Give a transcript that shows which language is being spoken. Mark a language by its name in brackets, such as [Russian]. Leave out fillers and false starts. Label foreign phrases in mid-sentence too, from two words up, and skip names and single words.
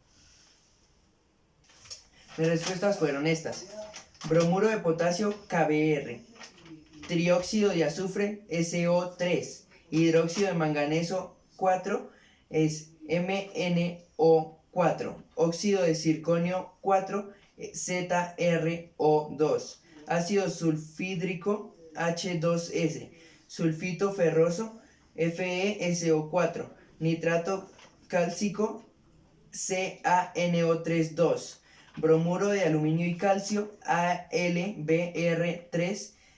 [Spanish] Mis respuestas fueron estas: bromuro de potasio KBr, trióxido de azufre SO3, hidróxido de manganeso 4 es MnO4, óxido de circonio 4 ZrO2, ácido sulfídrico H2S, sulfito ferroso FeSO4, nitrato cálcico CaNO3 bromuro de aluminio y calcio AlBr3